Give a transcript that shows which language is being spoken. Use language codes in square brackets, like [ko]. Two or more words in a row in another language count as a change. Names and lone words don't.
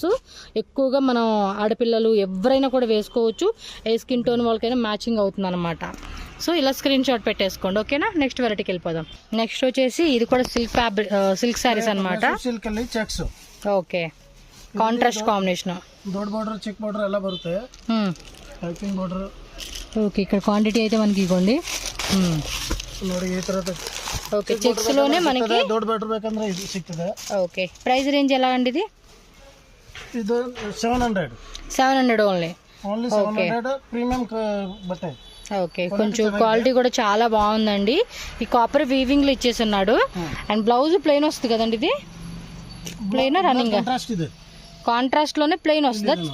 [te] ఎక్కువగా మనం ఆడపిల్లలు ఎవరైనా కూడా వేసుకోవచ్చు. ఏ [en] skin tone [te] వాళ్ళకైనా మ్యాచింగ్ అవుతుంది అనమాట. సో ఇలా [en] screen shot [te] పెట్టేసుకోండి, ఓకేనా. నెక్స్ట్ వెరైటీకి వెళ్ళిపోదాం. నెక్స్ట్ వచ్చేసి ఇది కూడా [en] silk sarees [te] అనమాట. [en] okay, contrast combination. [kn] ದೊಡ್ಡ ಬಾರ್ಡರ್ ಚಿಕ್ಕ ಬಾರ್ಡರ್ ಎಲ್ಲ ಬರುತ್ತೆ. [en] piping border. [te] ఓకే, ఇక్కడ క్వాంటిటీ అయితే మనకి ఇవ్వండి. [kn] ನೋಡಿ ಈ ತರದ. [te] ఓకే, చెక్స్ లోనే మనకి [kn] ದೊಡ್ಡ ಬಾರ್ಡರ್ ಬೇಕಂದ್ರೆ ಇದು ಸಿಗ್ತದೆ. [te] ఓకే, [en] price range [te] ఎలా అండి ఇది? [kn] ಇದು 700. [te] 700 ఓన్లీ. 700 ప్రీమియం బట్టే. ఓకే, కొంచెం క్వాలిటీ కూడా చాలా బాగుందండి. ఈ [en] copper weaving [te] లో ఇచ్చేసి ఉన్నాడు. అండ్ [en] blouse plain [te] వస్తుంది కదండి. ఇది [en] plain running contrast [te] లోనే ప్లెయిన్ వస్తుంది.